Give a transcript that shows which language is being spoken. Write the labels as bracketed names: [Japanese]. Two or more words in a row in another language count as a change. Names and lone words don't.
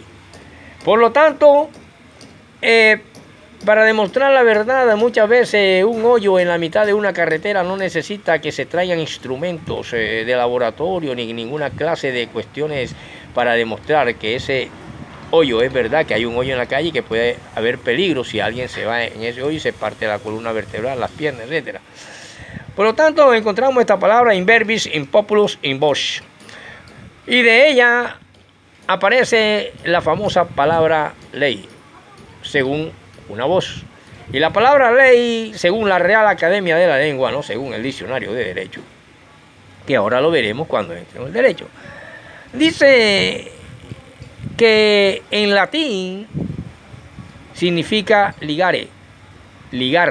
[Spanish] Por lo tanto, para demostrar la verdad, muchas veces un hoyo en la mitad de una carretera no necesita que se traigan instrumentos de laboratorio ni ninguna clase de cuestiones para demostrar que ese hoyo es verdad, que hay un hoyo en la calle y que puede haber peligro si alguien se va en ese hoyo y se parte la columna vertebral, las piernas, etc. Por lo tanto, encontramos esta palabra [Latin] in verbis, in populus, in voce, [Spanish] y de ella aparece la famosa palabra ley, según una voz. Y la palabra ley, según la Real Academia de la Lengua, no según el diccionario de Derecho, que ahora lo veremos cuando entre en el derecho, dice que en latín significa ligare, ligar.